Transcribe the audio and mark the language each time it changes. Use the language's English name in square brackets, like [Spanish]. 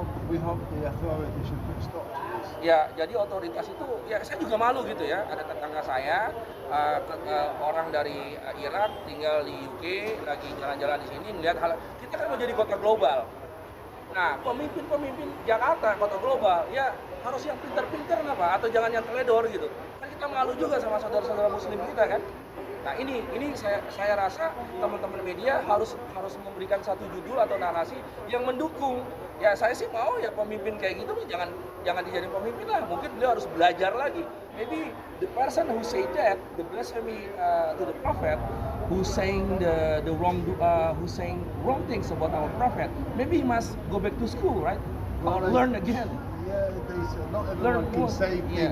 [English] we hope the authorities should put stop to this. [Indonesian] ya, jadi otoritas itu, ya saya juga malu gitu ya. Ada tetangga saya, orang dari Irak tinggal di UK, lagi jalan-jalan di sini melihat hal. Kita kan mau jadi kota global. Nah, pemimpin Jakarta kota global, ya harus yang pintar-pintar apa? Atau jangan yang teledor gitu. Kan kita malu juga sama saudara-saudara Muslim kita kan. Nah ini saya rasa teman-teman media harus memberikan satu judul atau narasi yang mendukung. Ya saya sih mau ya pemimpin kayak gitu jangan dijadiin pemimpin lah. Mungkin beliau harus belajar lagi. [English] Maybe the person who say that, the blasphemy to the prophet, who saying the wrong things about our prophet, maybe he must go back to school, right? Or learn again. Yeah, not Learn everyone can more. say Yeah.